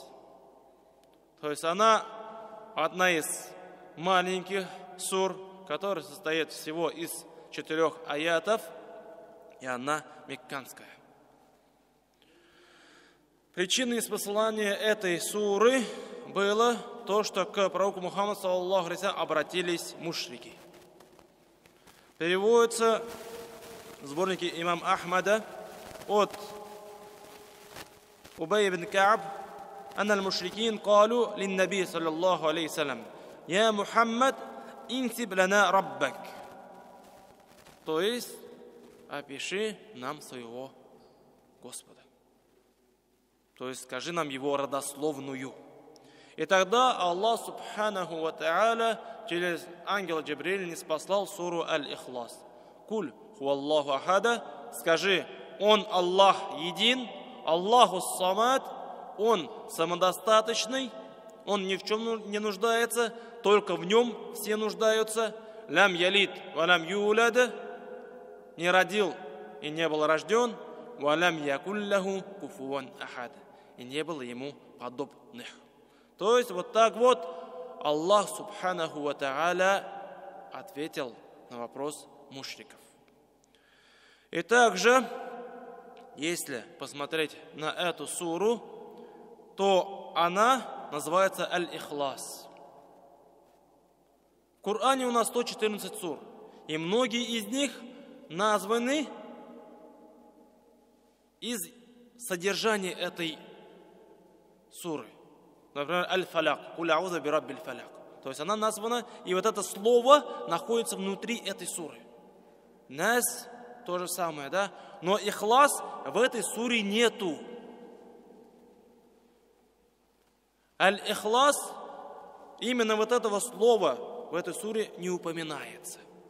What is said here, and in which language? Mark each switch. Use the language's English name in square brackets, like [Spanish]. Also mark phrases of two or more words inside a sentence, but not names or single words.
[Russian] То есть она одна из маленьких сур, которая состоит всего из 4 аятов, и она мекканская. Причиной неспослания этой суры было то, что к пророку Мухаммаду [Arabic] صلى الله عليه وسلم [Russian] обратились мушрики. Переводится в сборнике имам Ахмада от Убай ибн Кааб: [Arabic] «أن المشركين قالوا للنبي صلى الله عليه وسلم: يا محمد، انسب لنا ربك». [Russian] То есть, опиши нам своего Господа. То есть, скажи нам его родословную. И тогда Аллах [Arabic] سبحانه وتعالى [Russian] через ангела Джибриля ниспослал суру Аль-Ихлас. [Arabic] قل هو الله أحد, [Russian] скажи: Он Аллах един, [Arabic] الله الصمد, [Russian] Он самодостаточный, Он ни в чем не нуждается, только в Нем все нуждаются. [Arabic] لم يلد ولم يولد, [Russian] не родил и не был рожден. [Arabic] ولم يكن له كفوا أحد, [Russian] и не было ему подобных. То есть вот так вот Аллах [Arabic] سبحانه وتعالى [Russian] ответил на вопрос мушриков. И также, если посмотреть на эту суру, то она называется Аль-Ихлас. В Коране у нас 114 сур, и многие из них названы из содержания этой суры. Например, [Arabic] الفلق، «قل أعوذ برب الفلق». [Russian] То есть она названа, и вот это слово находится внутри этой суры. Нас то же самое, да? Но Ихлас в этой суре нету. Аль-Ихлас, именно вот этого слова в этой суре не упоминается.